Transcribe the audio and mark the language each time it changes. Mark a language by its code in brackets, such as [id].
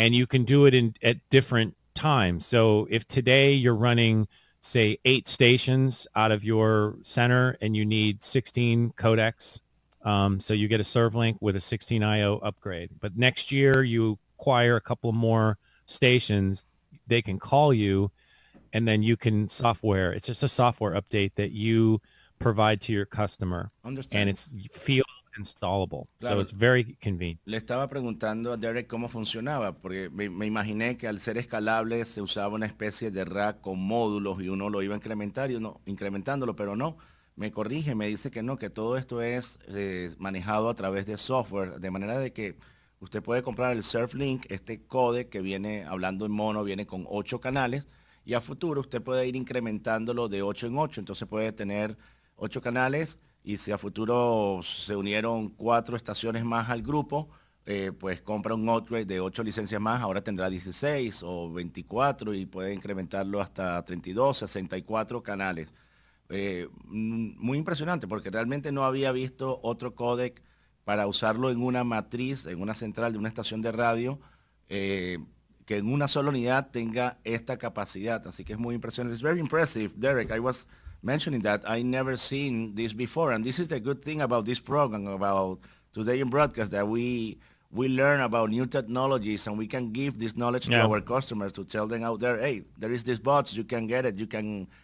[en] And you can do it at different times. So if today you're running, say, 8 stations out of your center and you need 16 codecs, so you get a serve link with a 16 IO upgrade. But next year you acquire a couple more stations, they can call you, and then you can software. It's just a software update that you provide to your customer. Understand. And it's field installable. [es] Claro. [en] So it's very convenient. [es] Le estaba preguntando a Derek cómo funcionaba, porque me imaginé que al ser escalable se usaba una especie de rack con módulos y uno lo iba a incrementar y uno incrementándolo, pero no. Me corrige, me dice que no, que todo esto es manejado a través de software, de manera de que usted puede comprar el SurfLink, este codec que viene, hablando en mono, viene con 8 canales, y a futuro usted puede ir incrementándolo de 8 en 8, entonces puede tener 8 canales, y si a futuro se unieron 4 estaciones más al grupo, pues compra un upgrade de 8 licencias más, ahora tendrá 16 o 24 y puede incrementarlo hasta 32, 64 canales. Muy impresionante porque realmente no había visto otro códec para usarlo en una matriz, en una central de una estación de radio, que en una sola unidad tenga esta capacidad. Así que es muy impresionante. [en] It's very impressive, Derek. I was mentioning that I never seen this before, and this is the good thing about this program, about Today in Broadcast, that we learn about new technologies and we can give this knowledge to our customers to tell them out there, hey, there is this bots, you can get it, you can